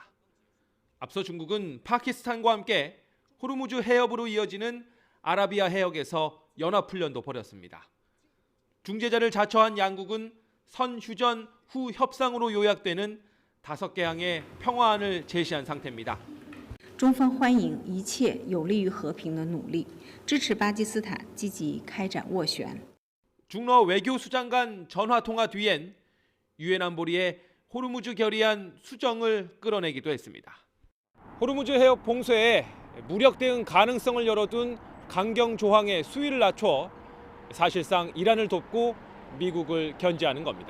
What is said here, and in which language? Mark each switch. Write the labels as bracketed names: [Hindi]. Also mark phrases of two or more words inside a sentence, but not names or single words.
[Korean] 앞서 중국은 파키스탄과 함께 호르무즈 해협으로 이어지는 아라비아 해역에서 연합훈련도 벌였습니다. 중재자를 자처한 양국은 선휴전 후 협상으로 요약되는 5개 항의 평화안을 제시한 상태입니다. [Chinese] 中方欢迎一切有利于和平的努力，支持巴基斯坦积极开展斡旋。 [Korean] 중러 외교수장 간 전화 통화 뒤엔 유엔 안보리의 호르무즈 결의안 수정을 끌어내기도 했습니다. 호르무즈 해협 봉쇄에 무력 대응 가능성을 열어둔 강경 조항의 수위를 낮춰 사실상 이란을 돕고 미국을 견제하는 겁니다.